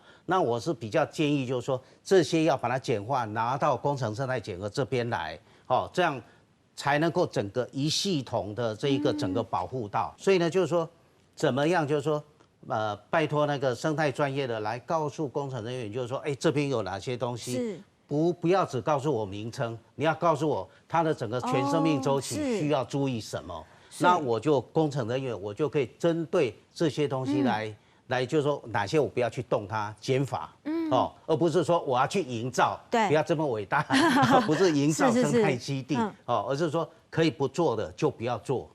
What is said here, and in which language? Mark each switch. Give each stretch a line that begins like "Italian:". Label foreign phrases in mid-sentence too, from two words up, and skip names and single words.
Chinese: 那我是比較建議，就是說這些要把它簡化，拿到工程生態檢核這邊來，哦，這樣才能夠整個一系統的這一個整個保護到。所以呢，就是說怎麼樣，就是說，拜託那個生態專業的來告訴工程人員，就是說，哎，這邊有哪些東西，不要只告訴我名稱，你要告訴我它的整個全生命週期需要注意什麼，那我就工程人員我就可以針對這些東西來就是說哪些我不要去動它減法，哦，而不是說我要去營造，不要這麼偉大，不是營造生態基地，哦，而是說可以不做的就不要做，